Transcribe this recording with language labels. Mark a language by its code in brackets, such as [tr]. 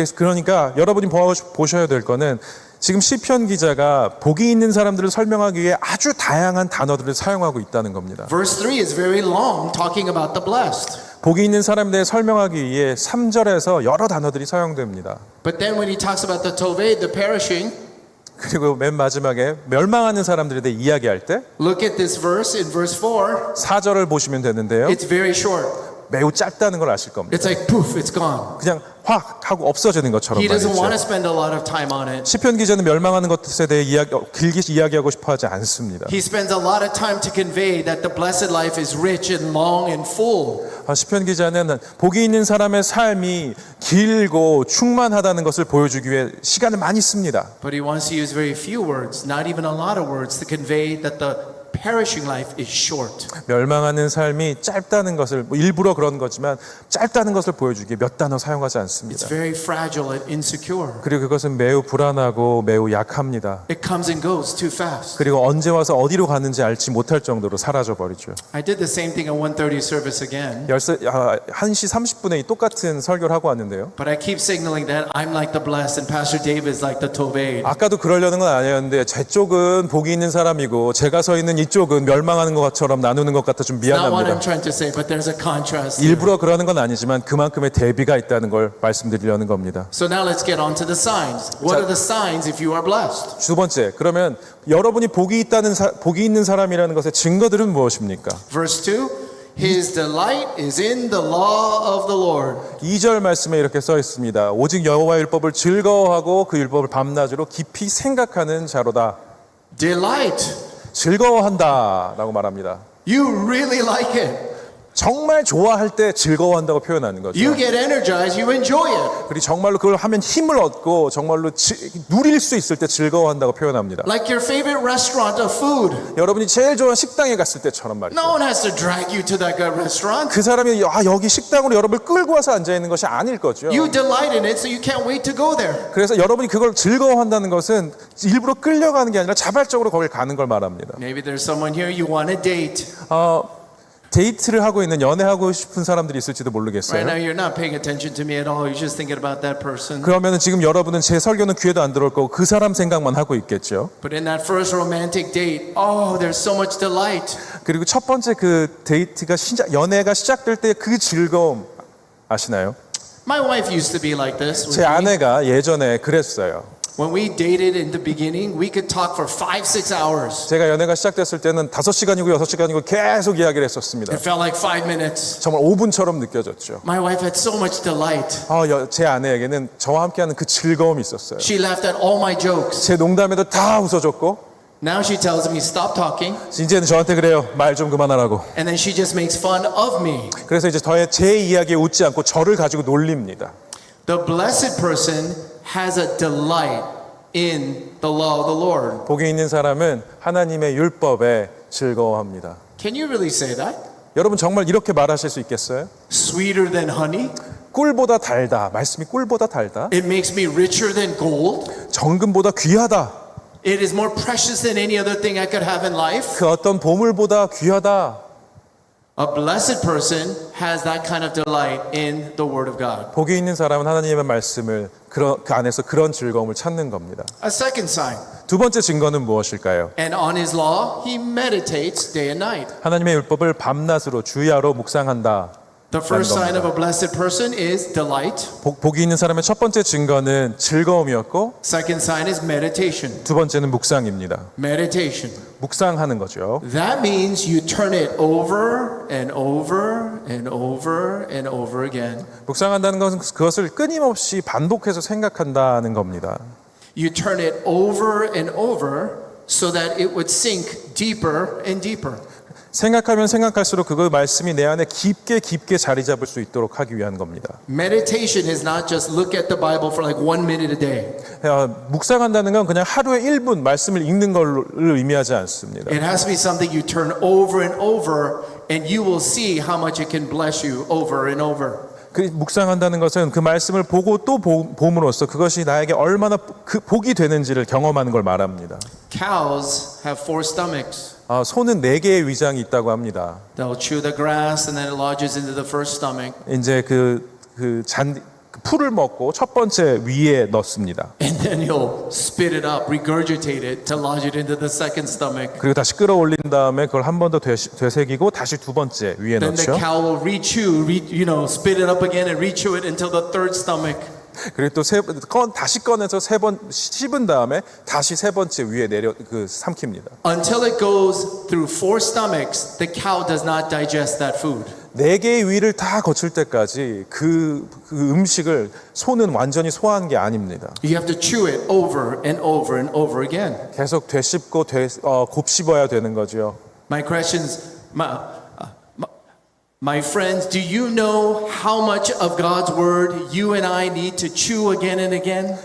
[ko] 그러니까 여러분이 보셔야 될 거는 지금 시편 기자가 복이 있는 사람들을 설명하기 위해 아주 다양한 단어들을 사용하고 있다는 겁니다. [en] Verse 3 is very long, talking about the blessed. [ko] 복이 있는 사람에 대해 설명하기 위해 3절에서 여러 단어들이 사용됩니다. [en] But then when he talks about the toved, the perishing, [ko] 그리고 맨 마지막에 멸망하는 사람들에 대해 이야기할 때 [en] look at this verse in verse 4. [ko] 4절을 보시면 되는데요. [en] It's very short. [ko] 매우 짧다는 걸 아실 겁니다. [en] It's like poof, it's gone. [ko] 그냥 확 하고 없어지는 것처럼 [en] He doesn't want to [ko] 말이죠. [en] spend a lot of time on it. [ko] 시편 기자는 멸망하는 것에 대해 길게 이야기하고 싶어 하지 않습니다. [en] He spends a lot of time to convey that the blessed life is rich and long and full. [ko] 시편 기자는 복이 있는 사람의 삶이 길고 충만하다는 것을 보여주기 위해 시간을 많이 씁니다. [en] But he wants to use very few words, not even a lot of words, to convey that the perishing life is short. [ko] 멸망하는 삶이 짧다는 것을 일부러 그런 거지만 짧다는 것을 보여주기에 몇 단어 사용하지 않습니다. [en] It's very fragile and insecure. [ko] 그리고 그것은 매우 불안하고 매우 약합니다. [en] It comes and goes too fast. [ko] 그리고 언제 와서 어디로 가는지 알지 못할 정도로 사라져 버리죠. [en] I did the same thing at 1:30 service again. [ko] 1시 30분에 똑같은 설교를 하고 왔는데요. [en] But I keep signaling that I'm like the blessed and Pastor Dave is like the toved. [ko] 아까도 그러려는 건 아니었는데 제 쪽은 복이 있는 사람이고 제가 서 있는 이쪽은 멸망하는 것처럼 나누는 것 같아 좀 [en] Not what I'm [ko] 미안합니다. [en] trying to say, but there's a contrast. here. [ko] 일부러 그러는 건 아니지만 그만큼의 대비가 있다는 걸 말씀드리려는 겁니다. [en] So now let's get on to the signs. What [ko] 자- [en] are the signs if you are blessed? [ko] 두 번째, 그러면 여러분이 복이 있는 사람이라는 것의 증거들은 무엇입니까? [en] Verse 2, his delight is in the law of the Lord. [ko] 2절 말씀에 이렇게 써 있습니다. 오직 여호와의 율법을 즐거워하고 그 율법을 밤낮으로 깊이 생각하는 자로다. [en] Delight. [ko] 즐거워한다라고 말합니다. [en] You really like it. [ko] 정말 좋아할 때 즐거워한다고 표현하는 거죠. [en] You get energized, you enjoy it. [ko] 그리고 정말로 그걸 하면 힘을 얻고 정말로 누릴 수 있을 때 즐거워한다고 표현합니다. [en] Like your favorite restaurant of food. [ko] 여러분이 제일 좋아하는 식당에 갔을 때처럼 말이죠. [en] No one has to drag you to that good restaurant. [ko] 그 사람이 여기 식당으로 여러분을 끌고 와서 앉아 있는 것이 아닐 거죠. [en] You delight in it, so you can't wait to go there. [ko] 그래서 여러분이 그걸 즐거워한다는 것은 일부러 끌려가는 게 아니라 자발적으로 거길 가는 걸 말합니다. [en] Maybe there's someone here you want to date. [ko] 데이트를 하고 있는 연애하고 싶은 사람들이 있을지도 모르겠어요. [en] Right now you're not paying attention to me at all. You're just thinking about that person. [ko] 그러면은 지금 여러분은 제 설교는 귀에도 안 들어올 거고 그 사람 생각만 하고 있겠죠. [en] But in that first romantic date, oh, there's so much delight. [ko] 그리고 첫 번째 그 데이트가 연애가 시작될 때 그 즐거움 아시나요? [en] My wife used to be like this. [ko] 제 아내가 예전에 그랬어요. [en] When we dated in the beginning, we could talk for 5-6 hours. [ko] 제가 연애가 시작됐을 때는 5시간이고 6시간이고 계속 이야기를 했었습니다. [en] It felt like 5 minutes. [ko] 정말 5분처럼 느껴졌죠. [en] My wife had so much delight. [ko] 제 아내에게는 저와 함께하는 그 즐거움이 있었어요. [en] She laughed at all my jokes. [ko] 제 농담에도 다 웃어줬고 [en] Now she tells me stop talking, [ko] 이제는 저한테 그래요. 말 좀 그만하라고. [en] and then she just makes fun of me. [ko] 그래서 이제 제 이야기에 웃지 않고 저를 가지고 놀립니다. [en] The blessed person has a delight in the law of the Lord. [ko] 복이 있는 사람은 하나님의 율법에 즐거워합니다. [en] Can you really say that? [ko] 여러분 정말 이렇게 말하실 수 있겠어요? [en] Sweeter than honey? [ko] 꿀보다 달다. 말씀이 꿀보다 달다. [en] It makes me richer than gold? [ko] 정금보다 귀하다. [en] It is more precious than any other thing I could have in life? [ko] 그 어떤 보물보다 귀하다. [en] A blessed person has that kind of delight in the Word of God. [ko] 복이 있는 사람은 하나님의 말씀을 그 안에서 그런 즐거움을 찾는 겁니다. [en] A second sign. [ko] 두 번째 증거는 무엇일까요? [en] And on his law, he meditates day and night. [ko] 하나님의 율법을 밤낮으로 주야로 묵상한다. [en] The first sign of a blessed person is delight. [ko] 복이 있는 사람의 첫 번째 증거는 즐거움이었고 [en] Second sign is meditation. [ko] 두 번째는 묵상입니다. [en] Meditation. [ko] 묵상하는 거죠. [en] That means you turn it over and over and over and over again. [ko] 묵상한다는 것은 그것을 끊임없이 반복해서 생각한다는 겁니다. [en] You turn it over and over so that it would sink deeper and deeper. [ko] 생각하면 생각할수록 그 말씀이 내 안에 깊게 자리 잡을 수 있도록 하기 위한 겁니다. [en] Meditation is not just look at the Bible for like 1 minute a day. [ko] 묵상한다는 건 그냥 하루에 1분 말씀을 읽는 걸 의미하지 않습니다. [en] It has to be something you turn over and over and you will see how much it can bless you over and over. [ko] 그 묵상한다는 것은 그 말씀을 보고 또 봄으로써 그것이 나에게 얼마나 복이 되는지를 경험하는 걸 말합니다. [en] Cows have 4 stomachs. [ko] 소는 4개의 위장이 있다고 합니다. [en] They'll chew the grass and then it lodges into the first stomach. [ko] 이제 그 풀을 먹고 첫 번째 위에 넣습니다. [en] And then you'll spit it up, regurgitate it to lodge it into the second stomach. [ko] 그리고 다시 끌어올린 다음에 그걸 한 번 더 되새기고 다시 두 번째 위에 [en] Then the [ko] 넣죠. [en] cow will rechew, spit it up again and rechew it until the third stomach. [ko] 그리고 또 다시 꺼내서 3번 씹은 다음에 다시 세 번째 위에 삼킵니다. [en] Until it goes through 4 stomachs, the cow does not digest that food. [ko] 4개의 위를 다 거칠 때까지 그 음식을 소는 완전히 소화한 게 아닙니다. [en] You have to chew it over and over and over again. [ko] 계속 되씹고 곱씹어야 되는 거죠. [en] My questions, my friends, do you know how much of God's word you and I need to chew again and again?